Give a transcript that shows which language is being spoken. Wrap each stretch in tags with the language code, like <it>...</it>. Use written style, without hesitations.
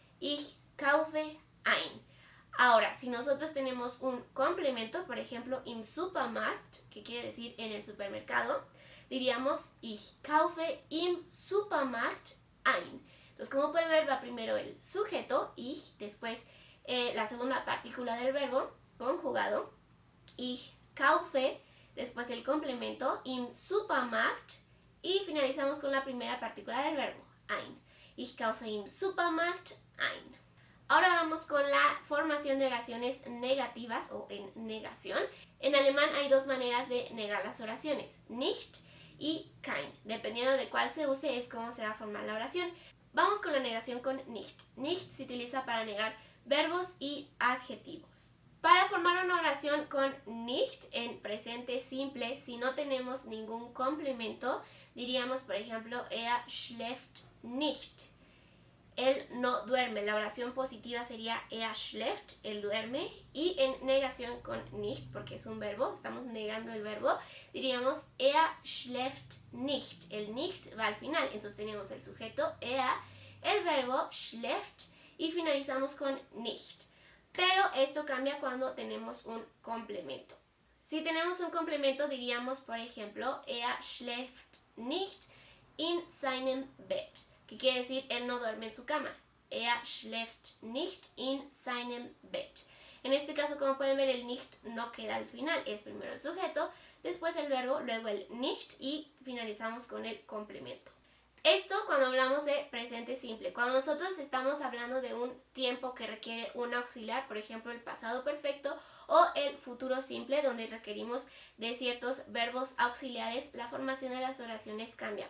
<de>Ich kaufe ein.</de> <es>Ahora, si nosotros tenemos un complemento, por ejemplo,</es> <de>im Supermarkt,</de> <es>que quiere decir en el supermercado, diríamos</es> <de>ich kaufe im Supermarkt ein.</de> <es>Entonces, como pueden ver, va primero el sujeto, ich, después la segunda partícula del verbo, conjugado,</es> <de>ich kaufe,</de> <es>después el complemento, im Supermarkt, y finalizamos con la primera partícula del verbo, ein.</es> <de>Ich kaufe im Supermarkt ein.</de> <es>Ahora vamos con la formación de oraciones negativas o en negación. En alemán hay dos maneras de negar las oraciones, nicht y kein. Dependiendo de cuál se use es cómo se va a formar la oración. Vamos con la negación con nicht. Nicht se utiliza para negar verbos y adjetivos. Para formar una oración con nicht en presente simple, si no tenemos ningún complemento, diríamos, por ejemplo,</es> <de>schläft nicht.</de> <es>Él no duerme. La oración positiva sería</es> <de>schläft,</de> <es>él duerme. Y en negación con nicht, porque es un verbo, estamos negando el verbo, diríamos</es> <de>schläft nicht.</de> <es>El nicht va al final, entonces tenemos el sujeto el verbo schläft y finalizamos con nicht. Pero esto cambia cuando tenemos un complemento. Si tenemos un complemento diríamos, por ejemplo,</es> <de>schläft nicht in seinem Bett,</de> <es>que quiere decir él no duerme en su cama.</es> <de>Schläft nicht in seinem Bett.</de> <es>En este caso, como pueden ver, el nicht no queda al final, es primero el sujeto, después el verbo, luego el nicht y finalizamos con el complemento. Esto cuando hablamos de presente simple. Cuando nosotros estamos hablando de un tiempo que requiere un auxiliar, por ejemplo el pasado perfecto o el futuro simple, donde requerimos de ciertos verbos auxiliares, la formación de las oraciones cambia.</es>